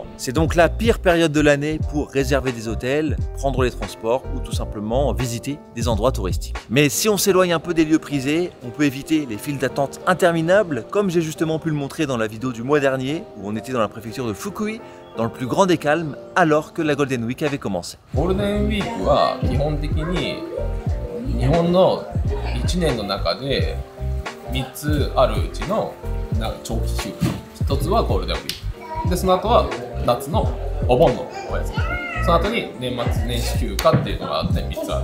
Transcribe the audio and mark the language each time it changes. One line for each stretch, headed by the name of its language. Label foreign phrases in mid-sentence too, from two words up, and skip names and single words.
French: C'est donc la pire période de l'année pour réserver des hôtels, prendre les transports ou tout simplement visiter des endroits touristiques. Mais si on s'éloigne un peu des lieux prisés, on peut éviter les files d'attente interminables, comme j'ai justement pu le montrer dans la vidéo du mois dernier, où on était dans la préfecture de Fukui, dans le plus grand des calmes, alors que la Golden Week avait commencé.
Japanese: Golden Week は基本的に日本の1年の中で3つあるうちの長期休暇。1つはゴールデンウィーク。で、その後は夏のお盆のお休み。その後に年末年始休暇っていうのがあって3つある。